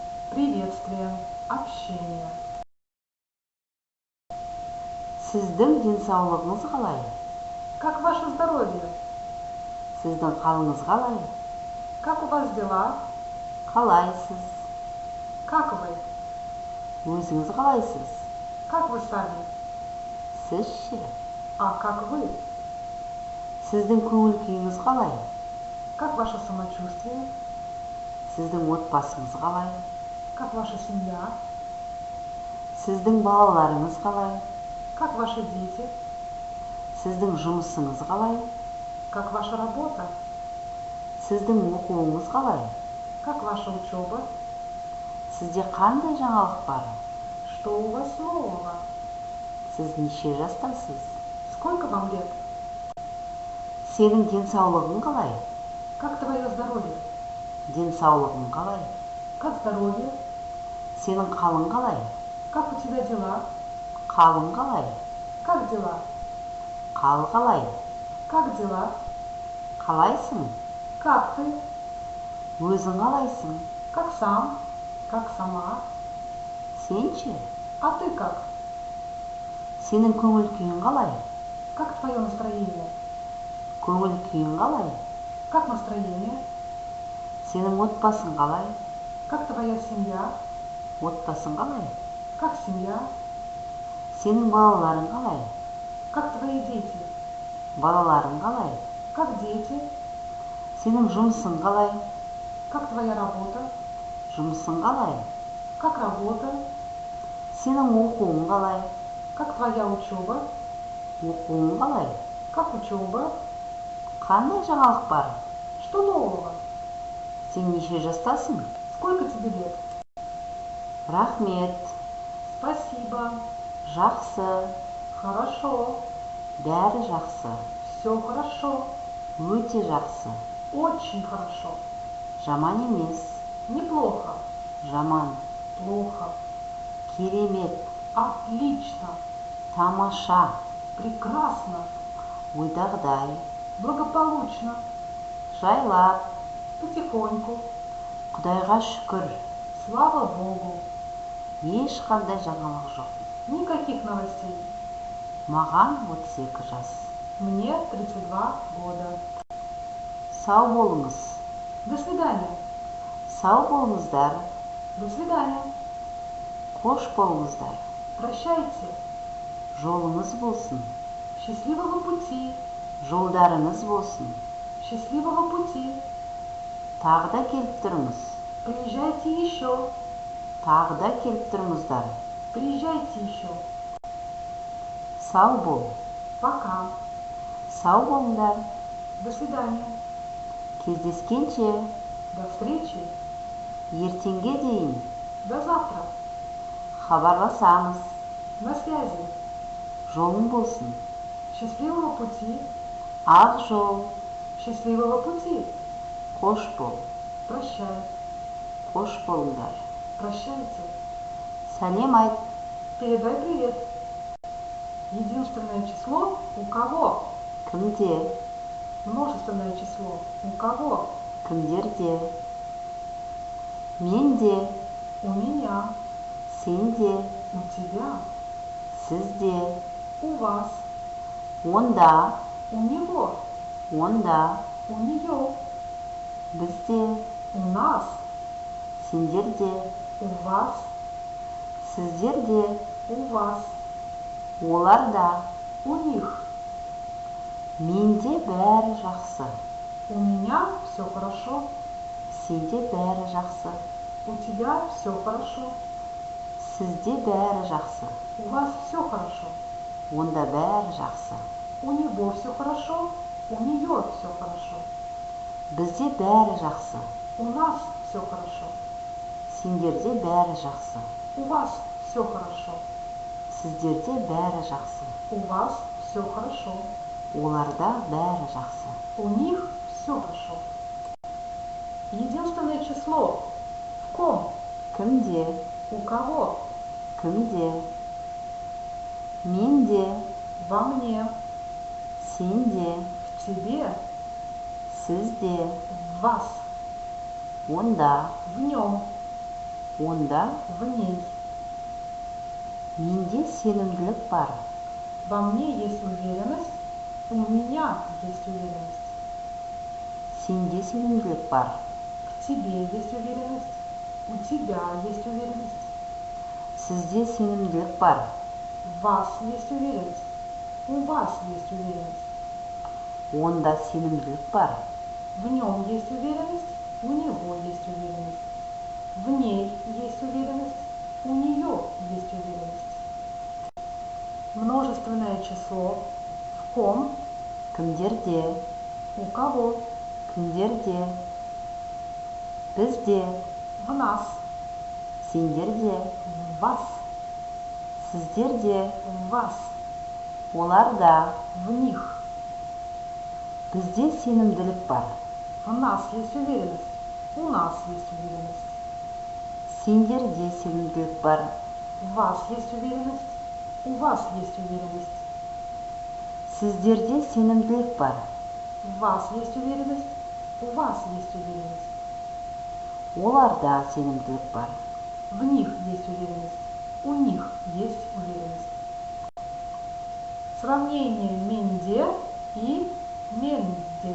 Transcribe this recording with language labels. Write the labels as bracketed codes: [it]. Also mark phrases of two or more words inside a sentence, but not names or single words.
[ru] Приветствие, общение. [kk] Сіздің денсаулығыңыз қалай? [ru] Как ваше здоровье? [kk] Сіздің қалыңыз қалай? [ru] Как у вас дела? [kk] Қалайсыз? [ru] Как вы? [kk] Өзіңіз қалайсыз? [ru] Как вы сами? [kk] Сіз ше? [ru] А как вы? [kk] Сіздің көңіл күйіңіз қалай? [ru] Как ваше самочувствие? [kk] Сіздің отбасыңыз қалай? [ru] Как ваша семья? [kk] Сіздің балаларыңыз қалай? [ru] Как ваши дети? [kk] Сіздің жұмысыңыз қалай? [ru] Как ваша работа? [kk] Сіздің оқуыңыз қалай? [ru] Как ваша учеба? [kk] Сізде қандай жаңалық бар? [ru] Что у вас нового? [kk] Сіз неше жастасыз? [ru] Сколько вам лет? [kk] Сенің денсаулығың қалай? [ru] Как твое здоровье? [kk] Денсаулығың қалай? [ru] Как здоровье? [kk] Сенің қалың қалай? [ru] Как у тебя дела? [kk] Қалың қалай? [ru] Как дела? [kk] Қал қалай? [ru] Как дела? [kk] Қалайсың? [ru] Как ты? [kk] Өзің қалайсың? [ru] Как сам? Как сама? [kk] Сен ше? [ru] А ты как? [kk] Сенің көңіл күйің қалай? [ru] Как твое настроение? [kk] Көңіл күйің қалай? [ru] Как настроение? [kk] Сенің отбасың қалай? [ru] Как твоя семья? [kk] Отбасың қалай? [ru] Как семья? [kk] Сенің балаларың қалай? [ru] Как твои дети? [kk] Балаларың қалай? [ru] Как дети? [kk] Сенің жұмысың қалай? [ru] Как твоя работа? [kk] Жұмысың қалай? [ru] Как работа? [kk] Сенің оқуың қалай? [ru] Как твоя учеба? [kk] Оқуың қалай? [ru] Как учеба? [kk] Қандай жаңалық бар? [ru] Что нового? [kk] Сен неше жастасың? [ru] Сколько тебе лет? [kk] Рахмет. [ru] Спасибо. [kk] Жақсы. [ru] Хорошо. [kk] Бәрі жақсы. [ru] Все хорошо. [kk] Өте жақсы. [ru] Очень хорошо. [kk] Жаман емес. [ru] Неплохо. [kk] Жаман. [ru] Плохо. [kk] Керемет. [ru] Отлично. [kk] Тамаша. [ru] Прекрасно. [kk] Ойдағыдай. [ru] Благополучно. [kk] Жайлап. [ru] Потихоньку. [kk] Құдайға шүкір. [ru] Слава Богу. [kk] Ешқандай жаңалық жоқ. [ru] Никаких новостей. [kk] Маған 32 жас. [ru] Мне 32 года. [kk] Сау болыңыз. [ru] До свидания. [kk] Сау болыңыздар. [ru] До свидания. [kk] Қош болыңыздар. [ru] Прощайте. [kk] Жолыңыз болсын. [ru] Счастливого пути. [kk] Жолдарыңыз болсын. [ru] Счастливого пути. [kk] Тағы да келіп тұрыңыз. [ru] Приезжайте еще. [kk] Тағы да келіп тұрыңыздар. [ru] Приезжайте еще. [kk] Сау бол. [ru] Пока. [kk] Сау болыңдар. [ru] До свидания. [kk] Кездескенше. [ru] До встречи. [kk] Ертеңге дейін. [ru] До завтра. [kk] Хабарласамыз. [ru] На связи. [kk] Жолың болсын. [ru] Счастливого пути. [kk] Ақ жол. [ru] Счастливого пути. [kk] Қош бол. [ru] Прощай. [kk] Қош болыңдар. [ru] Прощайте. [kk] Сәлем айт. [ru] Передай привет. Единственное число у кого? [kk] Кімде? [ru] Множественное число у кого? [kk] Кімдерде? Менде. [ru] У меня. [kk] Сенде. [ru] У тебя. [kk] Сізде. [ru] У вас. [kk] Онда. [ru] У него. [kk] Онда. [ru] У нее. [kk] Бізде. [ru] У нас. [kk] Сендерде. [ru] У вас. [kk] Сіздерде. [ru] У вас. [kk] Оларда. [ru] У них. [kk] Менде бәрі жақсы. [ru] У меня все хорошо. [kk] Сенде бәрі жақсы. [ru] У тебя все хорошо. [kk] Сізде бәрі жақсы. [ru] У вас все хорошо. [kk] Онда бәрі жақсы. [ru] У него все хорошо. У нее все хорошо. [kk] Бізде бәрі жақсы. [ru] У нас все хорошо. [kk] Сендерде бәрі жақсы. [ru] У вас все хорошо. [kk] Сіздерде бәрі жақсы. [ru] У вас все хорошо. [kk] Оларда бәрі жақсы. [ru] У них все хорошо. Единственное число. В ком? [kk] Кімде? [ru] У кого? [kk] Кімде? Менде. [ru] Во мне. [kk] Сенде. [ru] В тебе. [kk] Сізде. [ru] В вас. [kk] Онда. [ru] В нем. [kk] онда [ru] в ней. [kk] менде сенімділік бар. [ru] Во мне есть уверенность, у меня есть уверенность. [kk] Сенде сенімділік бар. [ru] К тебе есть уверенность, у тебя есть уверенность. [kk] Сізде сенімділік бар. [ru] В вас есть уверенность, у вас есть уверенность. [kk] Онда сенімділік бар. [ru] В нем есть уверенность, у него есть уверенность. В ней есть уверенность, у нее есть уверенность. Множественное число в ком, [kk] Кімдерде, [ru] у кого, [kk] кімдерде, бізде, [ru] в нас, [kk] сендерде, [ru] в вас, [kk] сіздерде, [ru] в вас, [kk] оларда. [ru] в них. [kk] Бізде сенімділік бар. [ru] В нас есть уверенность, у нас есть уверенность. [kk] Сендерде сенімділік бар. [ru] В вас есть уверенность, у вас есть уверенность. [kk] Сіздерде сенімділік бар. [ru] В вас есть уверенность, у вас есть уверенность. [kk] Оларда сенімділік бар. [ru] В них есть уверенность, у них есть уверенность. Сравнение менде и менде.